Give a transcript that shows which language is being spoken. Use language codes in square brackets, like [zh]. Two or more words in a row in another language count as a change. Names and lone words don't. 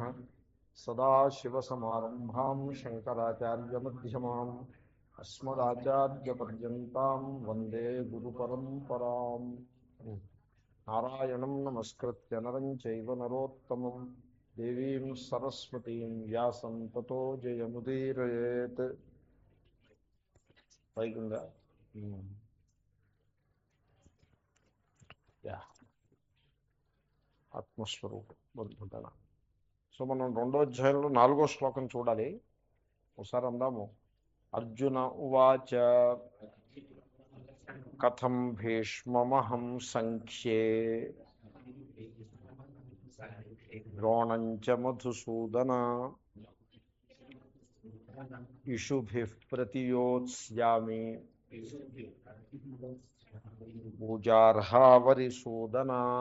[sa] सदाशिवसमारम्भां शङ्कराचार्यमध्यमाम् अस्मदाचार्यपर्यन्तां वन्दे गुरुपरम्पराम्। नारायणं नमस्कृत्य नरं चैव नरोत्तमं देवीं सरस्वतीं व्यासं ततो जयमुदीरयेत्। [te] పైకుందా? యా ఆత్మస్వరూపం బోధన. సో మనం రెండో అధ్యాయంలో 4వ శ్లోకం చూడాలి. ఒకసారి అందాము. [sa] అర్జున ఉవాచ కథం భీష్మమహం సంఖ్యే ద్రోణం చ మధుసూదన ఇషుభిః ప్రతియోత్స్యామి పూజార్హావరిసూదన.